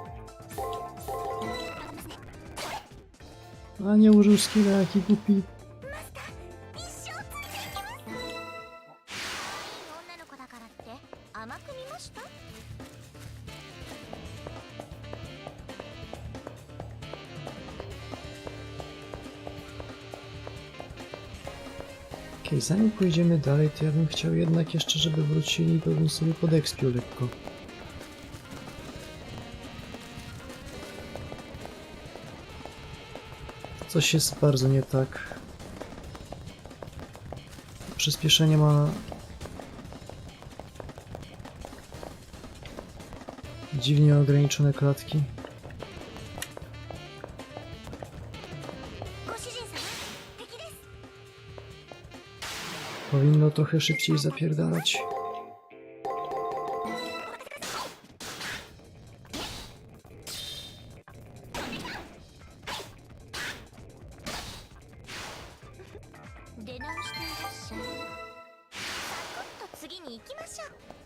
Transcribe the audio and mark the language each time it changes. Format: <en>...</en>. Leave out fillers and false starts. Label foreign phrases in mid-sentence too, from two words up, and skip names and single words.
<pl>A nie użył skilla, jaki głupi.</pl> <ja>マスター、一生ついていきます。可愛い女の子だからって甘く見ました？</ja> <pl>Okej, zanim pójdziemy dalej, to ja bym chciał jednak jeszcze, żeby wrócili, bo bym sobie podekspił lekko. Coś jest bardzo nie tak. Przyspieszenie ma... dziwnie ograniczone klatki.</pl> <ja>ご主人様、敵です。</ja> <pl>Powinno trochę szybciej zapierdalać.</pl> <ja>出直していらっしゃい。サクッと次に行きましょう。</ja>